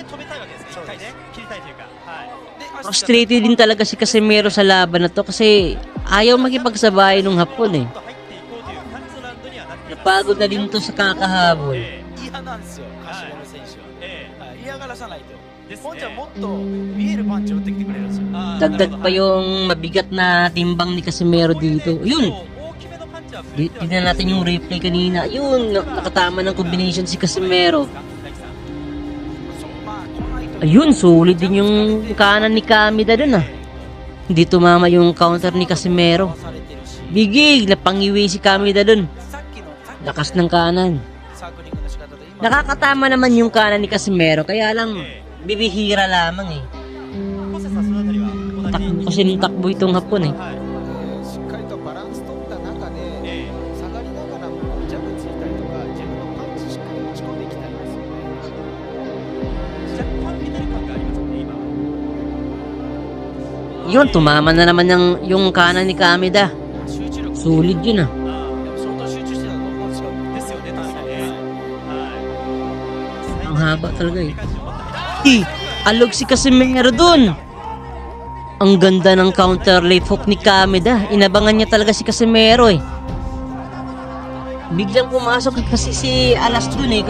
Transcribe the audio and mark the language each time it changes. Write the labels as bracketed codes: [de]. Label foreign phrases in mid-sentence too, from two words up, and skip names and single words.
[tl] Frustrated din talaga si Casimero sa laban na to kasi ayaw makipagsabay nung Hapon eh. Napagod na din to sa kakahabol. [ja] 嫌なんですよ、カシメロ選手は。嫌がらさないと。本ちゃんもっと見えるパンチを打ってきてくれるんですよ。 [tl] Dagdag pa yung mabigat na timbang ni Casimero dito. Yun! [ja] 大きめのパンチは [tl] Tignan natin yung replay kanina. Yun! Nakatama ng combination si Casimero. [ja] まあ来ないと [tl] Ayun, solid din yung kanan ni Kamida dun ah. Hindi tumama yung counter ni Casimero. [ja] されてるし、 [tl] Bigig! Napangiwi si Kamida dun. [ja] さっきの [tl] Lakas ng kanan. [ja] サークリングの仕方で今 [tl] Nakakatama naman yung kanan ni Casimero. Kaya lang, bibihira lamang eh. [ja] 小瀬さんそのあたりは同じ [tl] Takbo kasi ng takbo itong Hapon eh. [ja] しっかりとバランス取った中で、下がりながらもジャブついたりとか自分のパンチしっかり持ち込んでいきたいんですよね。若干左感がありますね今。 [tl] Yun, tumama na naman yung kanan ni Kamida. [ja] 集中力 [tl] Solid yun ah. [ja] でも相当集中してたと思うんですよ。ですよね、確かに。 [tl] Ang haba talaga eh. Alog si Casimero dun. Ang ganda ng [en] counter left hook [tl] ni Kamida. Inabangan niya talaga si Casimero eh. Biglang pumasok kasi si Alas dun eh.